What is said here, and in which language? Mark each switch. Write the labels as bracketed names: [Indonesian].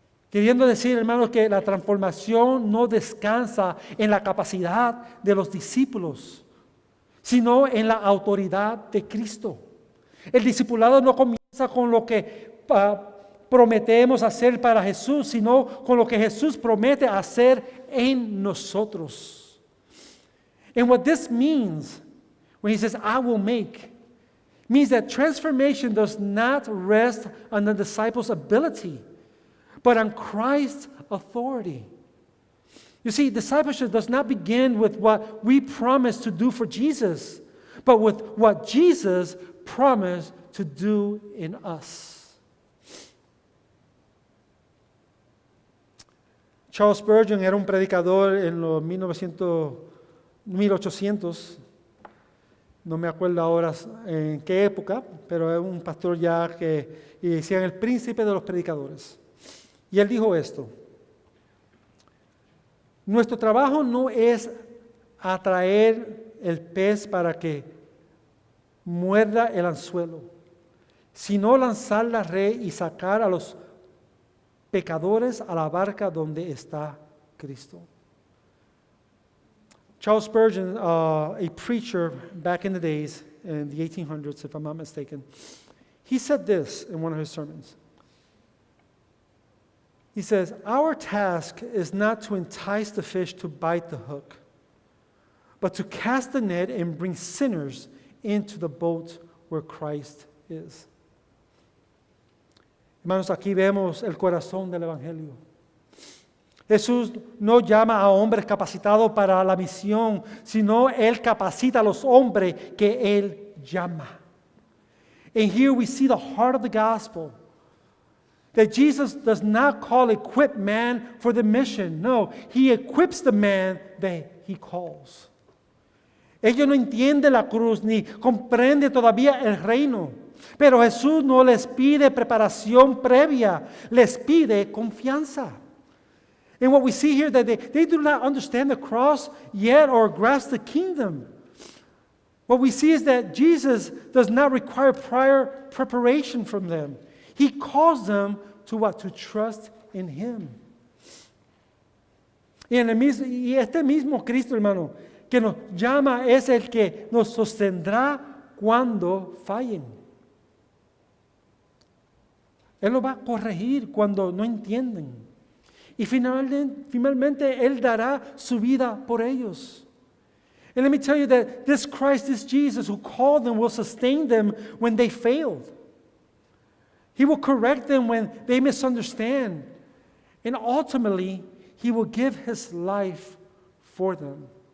[Spanish] Queriendo decir, hermanos, que la transformación no descansa en la capacidad de los discípulos, sino en la autoridad de Cristo. El discipulado no comienza con lo que prometemos hacer para Jesús, sino con lo que Jesús promete hacer en nosotros. [English] And what this means, when He says, I will make, means that transformation does not rest on the disciples' ability, but on Christ's authority. You see, discipleship does not begin with what we promise to do for Jesus, but with what Jesus promised to do in us. [Spanish] Charles Spurgeon era un predicador en los 1800, no me acuerdo ahora en qué época, pero es un pastor ya que decían el príncipe de los predicadores. Y él dijo esto: nuestro trabajo no es atraer el pez para que muerda el anzuelo, sino lanzar la red y sacar a los pecadores a la barca donde está Cristo. [English] Charles Spurgeon, a preacher back in the days, in the 1800s, if I'm not mistaken, he said this in one of his sermons. He says, our task is not to entice the fish to bite the hook, but to cast the net and bring sinners into the boat where Christ is. [Spanish] Hermanos, aquí vemos el corazón del Evangelio. Jesús no llama a hombres capacitados para la misión, sino Él capacita a los hombres que Él llama. [English] And here we see the heart of the gospel. That Jesus does not call equipped man for the mission. No, He equips the man that He calls. [Spanish] Ellos no entienden la cruz ni comprenden todavía el reino. Pero Jesús no les pide preparación previa, les pide confianza. [English] And what we see here, that they do not understand the cross yet or grasp the kingdom. What we see is that Jesus does not require prior preparation from them. He calls them to what? To trust in Him. [Spanish] Y este mismo Cristo, hermano, que nos llama es el que nos sostendrá cuando fallen. Él lo va a corregir cuando no entienden. Y finalmente Él dará su vida por ellos. [English] And let me tell you that this Christ, this Jesus who called them, will sustain them when they failed. He will correct them when they misunderstand. And ultimately, He will give His life for them.